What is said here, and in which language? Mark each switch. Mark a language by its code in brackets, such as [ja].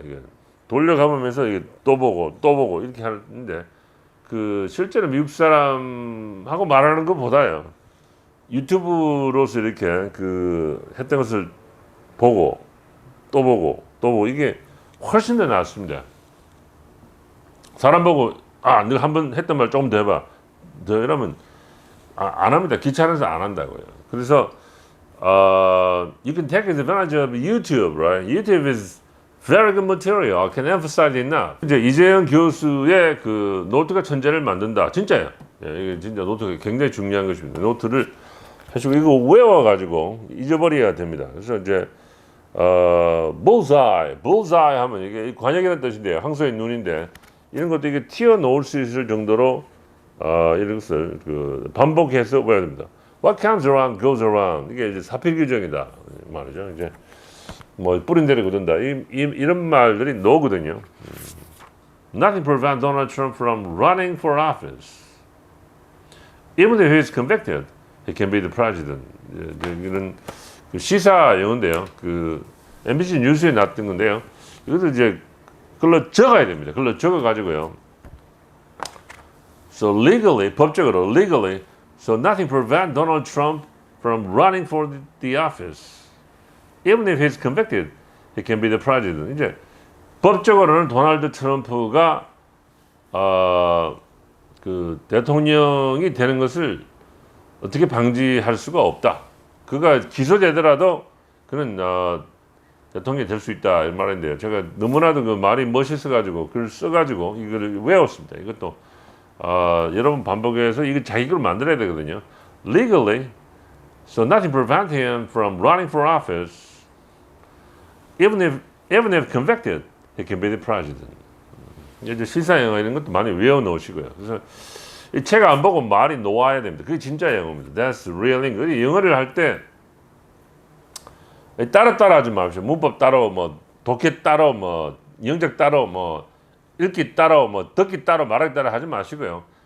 [ko] 이게 돌려가면서 이게 또 보고 이렇게 하는데 그 실제로 미국 사람하고 말하는 것보다요 유튜브로서 이렇게 그 했던 것을 보고 또 보고 이게 훨씬 더 낫습니다. 사람 보고 너 한번 했던 말 조금 더 해봐 더 이러면 안 합니다. 귀찮아서 안 한다고요. 그래서 [en] you can take advantage of YouTube, right? YouTube is very good material. I can emphasize it now. [ko] 이제 이재영 교수의 그 노트가 천재를 만든다. 진짜예요. 예, 이게 진짜 노트가 굉장히 중요한 것입니다. 노트를 해주고 이거 외워가지고 잊어버려야 됩니다. 그래서 이제 bullseye 하면 이게 관역이라는 뜻인데요. 항소의 눈인데 이런 것도 이게 튀어놓을 수 있을 정도로 이런 것을 그 반복해서 외워야 됩니다. [en] What comes around goes around. [ko] 이게 이제 사필 규정이다 말이죠. 이제 뭐 뿌린 대로 굳은다. 이런 말들이 노거든요. [en] Nothing prevents Donald Trump from running for office. Even if he is convicted, he can be the president. [ko] 이런 그 시사 영어인데요. 그 MBC 뉴스에 났던 건데요. 이것도 이제 글로 적어야 됩니다. 글로 적어가지고요. [en] So legally, [ko] 법적으로 [en] legally, so nothing prevents Donald Trump from running for the office. Even if he's convicted, he can be the president. [ko] 이제 법적으로는 도널드 트럼프가 그 대통령이 되는 것을 어떻게 방지할 수가 없다. 그가 기소되더라도 그는 대통령이 될 수 있다 이 말인데요. 제가 너무나도 그 말이 멋있어가지고 글을 써가지고 이거를 외웠습니다. 이것도 여러 번 반복해서 이거 자기 글을 만들어야 되거든요. [en] Legally, so nothing prevents him from running for office. Even if convicted, he can be the president. [ko] 이제 시사 영어 이런 것도 많이 외워 놓으시고요. 그래서 이 책 안 보고 말이 놓아야 됩니다. 그게 진짜 영어입니다. [en] That's real English. [ko] 영어를 할 때 따라 하지 마십시오. 문법 따로, 뭐 독해 따로, 뭐 영작 따로, 뭐 읽기 따로, 뭐 듣기 따로, 말하기 따로 하지 마시고요.